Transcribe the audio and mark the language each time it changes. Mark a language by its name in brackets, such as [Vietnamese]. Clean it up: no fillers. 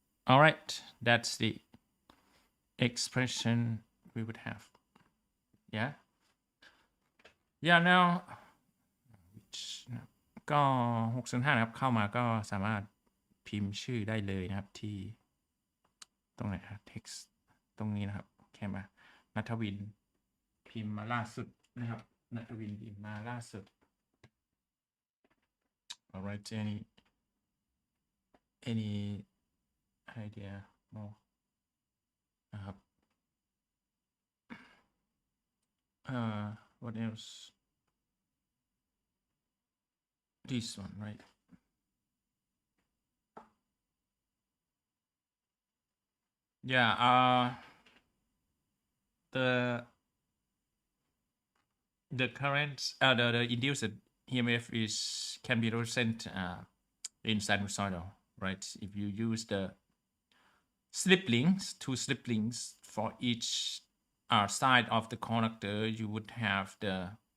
[English] All right, that's the expression we would have. Yeah now [Thai] ก็605นะครับเข้ามาก็สามารถพิมพ์ชื่อได้เลยนะครับที่ ตรงไหนครับ text ตรงนี้นะครับแค่มาณัฐวินพิมพ์มาล่าสุดนะครับณัฐวินพิมพ์มาล่าสุด [English] alright any idea more [Thai] นะครับ [English] what else this one, right? Yeah, the current the induced emf can be represented in sinusoidal, right? If you use the two slip links for each side of the conductor, you would have the